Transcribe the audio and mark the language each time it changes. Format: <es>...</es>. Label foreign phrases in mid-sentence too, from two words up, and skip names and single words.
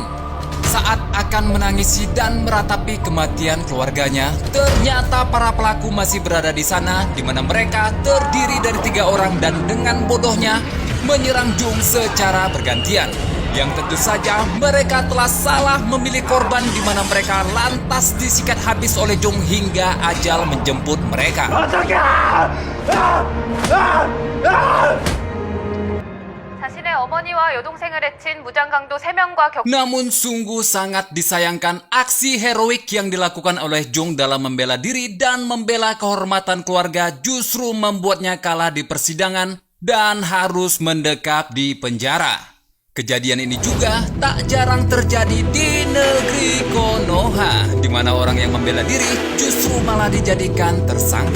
<id>Saat akan menangisi dan meratapi kematian keluarganya, ternyata para pelaku masih berada di sana, di mana mereka terdiri dari 3 orang dan dengan bodohnya menyerang Jung secara bergantian. Yang tentu saja mereka telah salah memilih korban di mana mereka lantas disikat habis oleh Jung hingga ajal menjemput mereka.</id> <ko>자신의 어머니와 여동생을 해친 무장강도 3명과</ko> <id>Namun sungguh sangat disayangkan aksi heroik yang dilakukan oleh Jung dalam membela diri dan membela kehormatan keluarga justru membuatnya kalah di persidangan dan harus mendekap di penjara. Kejadian ini juga tak jarang terjadi di negeri Konoha, di mana orang yang membela diri justru malah dijadikan tersangka.</id>